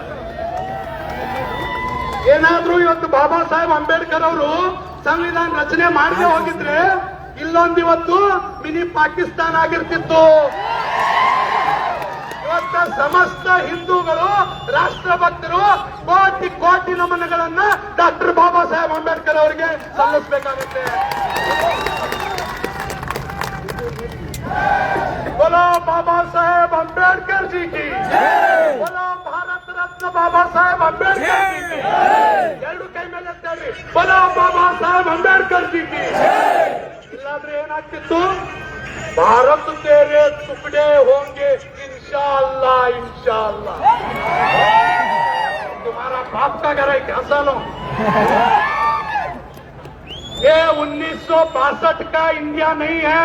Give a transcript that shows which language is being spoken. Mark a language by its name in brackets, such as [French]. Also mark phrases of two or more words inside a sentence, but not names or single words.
[Kannada] ಏನಾದ್ರೂ ಇವತ್ತು ಬಾಬಾ ಸಾಹೇಬ್ ಅಂಬೇಡ್ಕರ್ ಅವರು ಸಂವಿಧಾನ ರಚನೆ ಮಾಡದೆ ಹೋಗಿದ್ರೆ ಇಲ್ಲೊಂದು ಇವತ್ತು ಮಿನಿ ಪಾಕಿಸ್ತಾನ ಆಗಿರ್ತಿತ್ತು. ಇವತ್ತ ಸಮಸ್ತ ಹಿಂದೂಗಳು ರಾಷ್ಟ್ರಭಕ್ತರು ಕೋಟಿ ಕೋಟಿ ನಮನಗಳನ್ನ ಡಾಕ್ಟರ್ ಬಾಬಾ ಸಾಹೇಬ್ ಅಂಬೇಡ್ಕರ್ ಅವರಿಗೆ ಸಲ್ಲಿಸಬೇಕಾಗುತ್ತೆ. [Hindi] बोलो बाबा साहेब अंबेडकर जी की, बोलो भारत रत्न बाबा साहेब अंबेडकर जी की. [Kannada] ಎರಡು ಕೈ ಮೇಲೆ ಎತ್ತಿ [Hindi] बोलो बाबा साहेब अंबेडकर जी की. [Kannada] ಇಲ್ಲಾಂದ್ರೆ ಏನಾಗ್ತಿತ್ತು? [Hindi] भारत तेरे टुकड़े होंगे इंशाअल्लाह इंशाअल्लाह. तुम्हारा बाप का घर है क्या सालों? ये 1962 का इंडिया नहीं है.